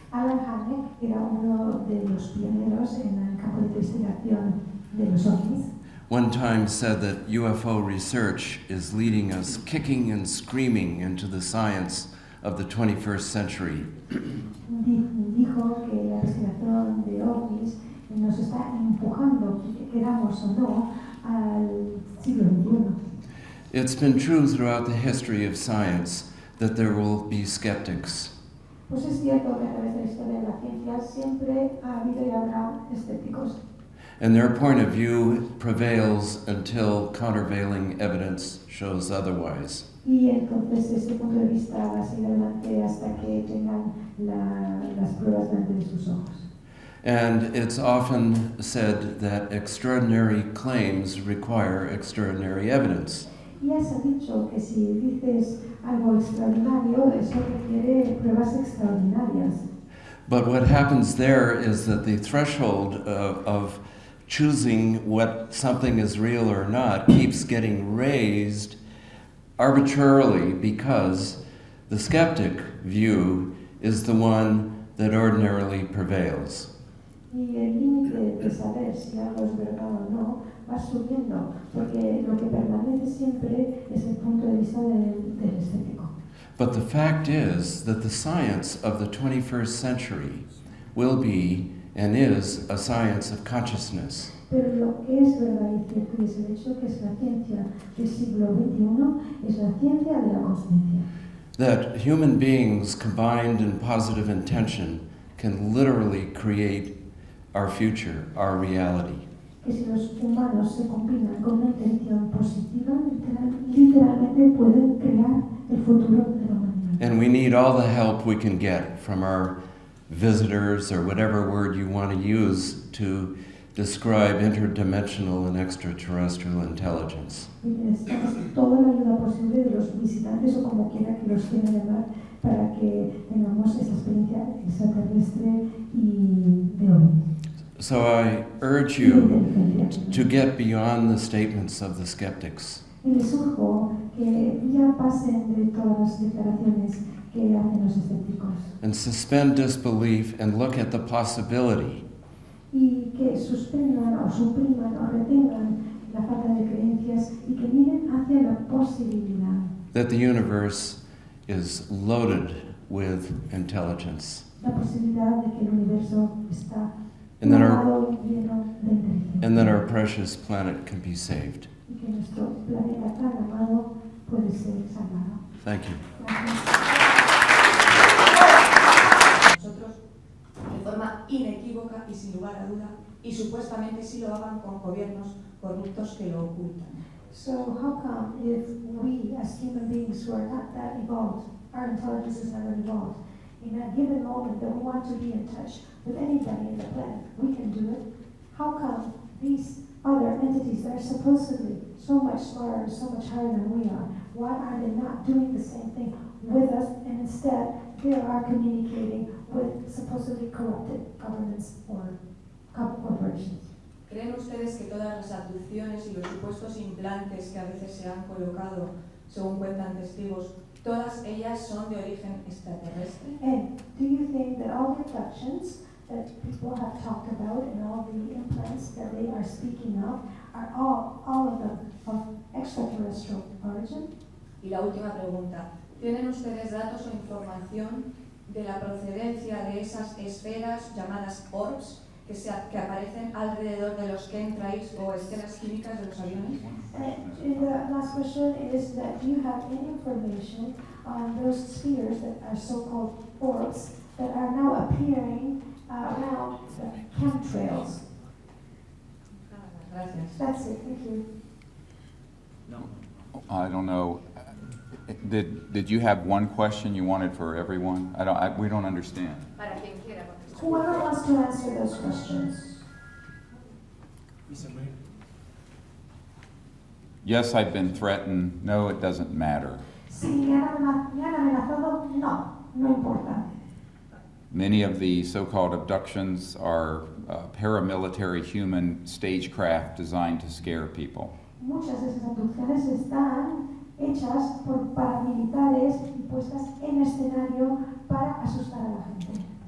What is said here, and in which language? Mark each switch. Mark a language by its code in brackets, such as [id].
[es] Alan Hynek era uno de los pioneros en el campo de investigación de los ovnis. [en] one time said that UFO research is leading us kicking and screaming into the science of the 21st century. [es] Dijo que la investigación de ovnis nos está empujando, queramos o no, al siglo XXI. [en] It's been true throughout the history of science that there will be skeptics. [es] Pues es cierto que a través de la historia de la ciencia siempre ha habido y habrá escépticos. [en] And their point of view prevails until countervailing evidence shows otherwise. [es] Y entonces ese punto de vista va a seguir adelante hasta que tengan las pruebas delante de sus ojos. [en] And it's often said that extraordinary claims require extraordinary evidence. [es] Ya se ha dicho que si dices algo extraordinario, eso requiere pruebas extraordinarias. [en] But what happens there is that the threshold of choosing what something is real or not keeps getting raised arbitrarily because the skeptic view is the one that ordinarily prevails. [es] Y el límite de saber si algo es verdad o no va subiendo, porque lo que permanece siempre es el punto de vista del escéptico. [en] But the fact is that the science of the 21st century will be and is a science of consciousness. [es] Pero lo que es verdad y cierto es el hecho que es la ciencia del siglo XXI, es la ciencia de la consciencia. [en] That human beings combined in positive intention can literally create our future, our reality. [es] que si los humanos se combinan con una intención positiva, literalmente pueden crear el futuro de la humanidad. [en] And we need all the help we can get from our visitors, or whatever word you want to use to describe interdimensional and extraterrestrial intelligence. [es] Y necesitamos toda la ayuda posible de los visitantes o como quiera que los quieran llamar para que tengamos esa experiencia extraterrestre y de hoy. [en] So I urge you to get beyond the statements of the skeptics. [es] Y les urjo que ya pasen de todas las declaraciones que hacen los escépticos. [en] And suspend disbelief and look at the possibility [es] Y que suspendan o supriman o retengan la falta de creencias y que miren hacia la posibilidad. [en] that the universe is loaded with intelligence. [es] La posibilidad de que el universo está [en] And that [es] plagado y lleno de inteligencia. [en] And that our precious planet can be saved. [es] Y que nuestro planeta tan amado puede ser salvado. [en] Thank you. [es] Nosotros, de forma inequívoca y sin lugar a duda, y supuestamente sí lo hagan con gobiernos corruptos que lo ocultan. [en] So how come if we as human beings who are not that evolved, our intelligence is not that evolved, in a given moment that we want to be in touch with anybody in the planet, we can do it? How come these other entities that are supposedly so much smarter, so much higher than we are, why are they not doing the same thing with us, and instead they are communicating with supposedly corrupted governments or corporations? [es] ¿Creen ustedes que todas las abducciones y los supuestos implantes que a veces se han colocado, según cuentan testigos, todas ellas son de origen extraterrestre? [en] And do you think that all the abductions that people have talked about and all the implants that they are speaking of are all of them of extraterrestrial origin? [es] Y la última pregunta, ¿tienen ustedes datos o información de la procedencia de esas esferas llamadas orbs que aparecen alrededor de los chemtrails o esferas químicas de los aviones? [en] And the last question is that do you have any information on those spheres that are so-called orbs that are now appearing around the chemtrails? [es] Gracias. [en] That's it, thank you. No. I don't know. Did you have one question you wanted for everyone? We don't understand. Whoever wants to answer those questions. Yes, I've been threatened. No, it doesn't matter. [es] Si me han amenazado, no importa. [en] Many of the so-called abductions are paramilitary human stagecraft designed to scare people. [es] Muchas de esas abducciones están hechas por paramilitares y puestas en escenario para asustar a la gente.